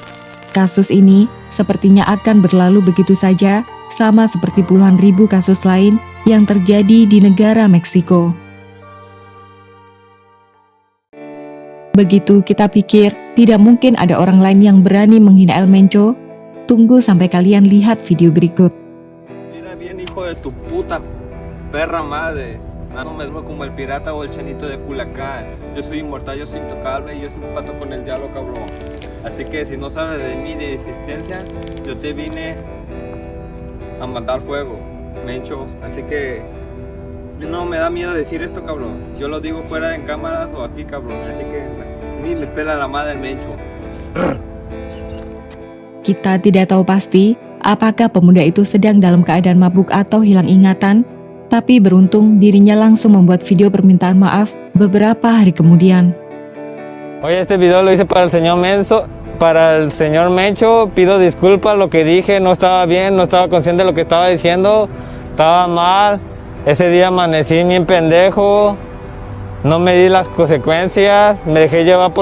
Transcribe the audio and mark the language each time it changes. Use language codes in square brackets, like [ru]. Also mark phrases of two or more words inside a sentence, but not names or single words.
[id] Kasus ini sepertinya akan berlalu begitu saja, sama seperti puluhan ribu kasus lain yang terjadi di negara Meksiko. Begitu kita pikir tidak mungkin ada orang lain yang berani menghina El Mencho, tunggu sampai kalian lihat video berikut. [es] Mira bien, hijo de tu puta perra madre. No me duermo como el pirata o el chanito de Culiacán. Yo soy inmortal, yo soy intocable y yo soy un pato con el diablo, cabrón. Así que si no sabes de mí, de existencia, yo te vine a mandar fuego, Mencho. Así que no me da miedo decir esto, cabrón. Yo lo digo fuera en cámaras o aquí, cabrón. Así que ni me pela la madre el Mencho. [id] Kita tidak tahu pasti apakah pemuda itu sedang dalam keadaan mabuk atau hilang ingatan, tapi beruntung dirinya langsung membuat video permintaan maaf beberapa hari kemudian. [es] Oye, este video lo hice para el señor Mencho, pido disculpas, lo que dije no estaba bien, no estaba consciente de lo que estaba diciendo, estaba mal, ese día amanecí bien pendejo, no me di las consecuencias, me dejé llevar por